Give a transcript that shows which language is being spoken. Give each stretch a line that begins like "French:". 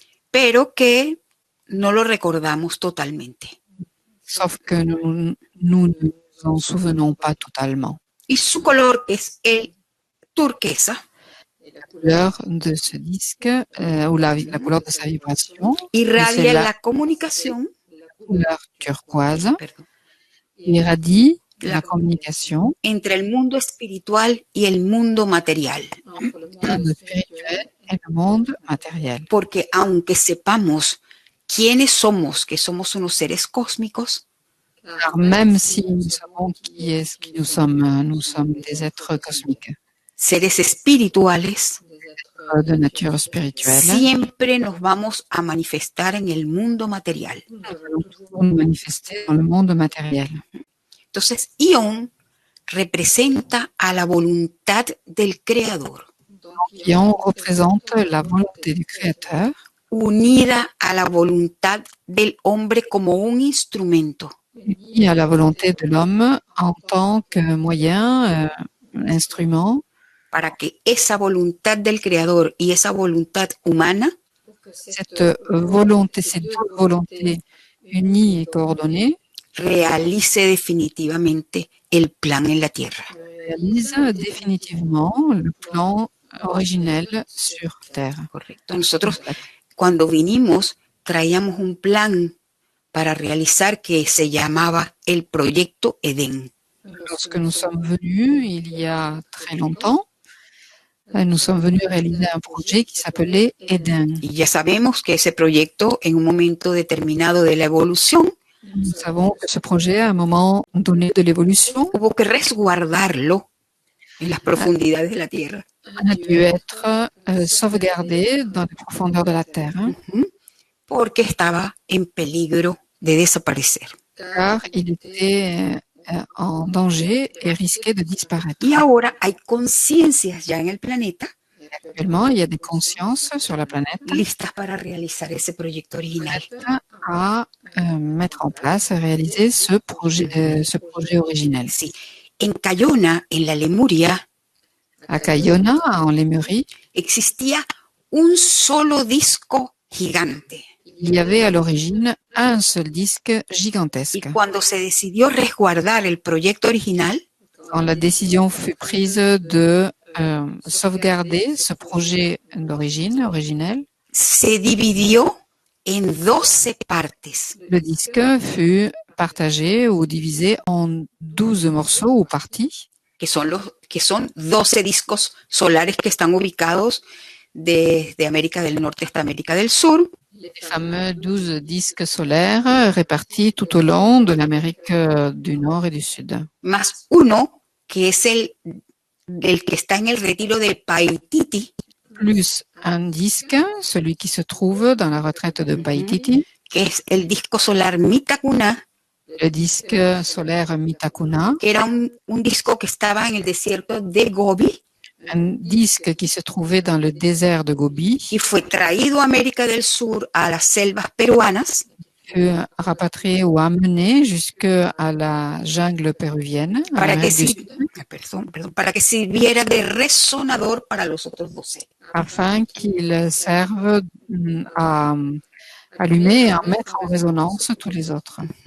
Spanish: pero que no lo recordamos totalmente.
French: sauf que nous ne nous en souvenons pas totalement.
Spanish: Y su color es el turquesa.
French: La couleur de ce disque, ou la couleur de sa vibration,
Spanish: Irradia
French: c'est
Spanish: la comunicación,
French: couleur turquoise,
Spanish: perdón,
French: irradie la communication
Spanish: entre el mundo espiritual y el mundo material.
French: entre le monde spirituel et le monde matériel.
Spanish: Porque aunque sepamos quiénes somos, que somos unos seres cósmicos,
French: Car même si nous savons qui est-ce qui nous sommes des êtres cosmiques,
Spanish: seres espirituales,
French: de nature spirituelle,
Spanish: siempre nos vamos a manifestar en el mundo material.
French: nous allons toujours nous manifester dans le monde matériel.
Spanish: Entonces, Ión representa a la voluntad del Creador,
French: Ion représente la volonté du Créateur,
Spanish: unida a la voluntad del hombre como un instrumento.
French: unie à la volonté de l'homme en tant que moyen, instrument,
Spanish: Para que esa voluntad del Creador y esa voluntad humana
French: cette volonté, ces deux volontés unies et coordonnées,
Spanish: realice definitivamente el plan en la tierra.
French: réalise définitivement le plan originel sur Terre.
Spanish: Correcto. Nosotros, cuando vinimos, traíamos un plan para realizar que se llamaba el Proyecto Edén.
French: Lorsque nous sommes venus, il y a très longtemps, nous sommes venus réaliser un projet qui s'appelait Eden.
Spanish: Y ya sabemos que ese proyecto, en un momento determinado de la evolución,
French: Nous savons que ce projet, à un moment donné de l'évolution,
Spanish: hubo que resguardarlo en las profundidades de la tierra,
French: a dû être sauvegardé dans les profondeurs de la Terre,
Spanish: porque estaba en peligro de desaparecer.
French: car il était en danger et risquait de disparaître.
Spanish: Y ahora hay conciencias ya en el planeta
French: Actuellement, il y a des consciences sur la planète
Spanish: listas para realizar ese proyecto original.
French: à mettre en place, à réaliser ce projet originel.
Spanish: Sí. En Cayona, en la Lemuria,
French: À Cayona, en Lémurie,
Spanish: existía un solo disco gigante.
French: il y avait à l'origine un seul disque
Spanish: Y
French: gigantesque.
Spanish: cuando se decidió resguardar el proyecto original,
French: Quand la décision fut prise de sauvegarder ce projet d'origine, originel,
Spanish: se dividió en 12 partes,
French: Le disque fut partagé ou divisé en 12 morceaux ou parties,
Spanish: que son 12 discos solares que están ubicados desde América del Norte hasta América del Sur,
French: les fameux 12 disques solaires répartis tout au long de l'Amérique du Nord et du Sud,
Spanish: más uno que es el que está en el retiro de Paititi,
French: plus un disque, celui qui se trouve dans la retraite de Paititi,
Spanish: que es el disco solar Mitacuna,
French: le disque solaire Mitakuna,
Spanish: que era un disco que estaba en el desierto de Gobi
French: un disque qui se trouvait dans le désert de Gobi,
Spanish: y fue traído a América del Sur, a las selvas peruanas,
French: fut rapatrié ou amené jusqu'à la jungle péruvienne, à
Spanish: para que,
French: l'Amérique du Sud,
Spanish: para que sirviera de resonador para los otros 12.
French: afin qu'il serve à allumer et à mettre en résonance tous les autres.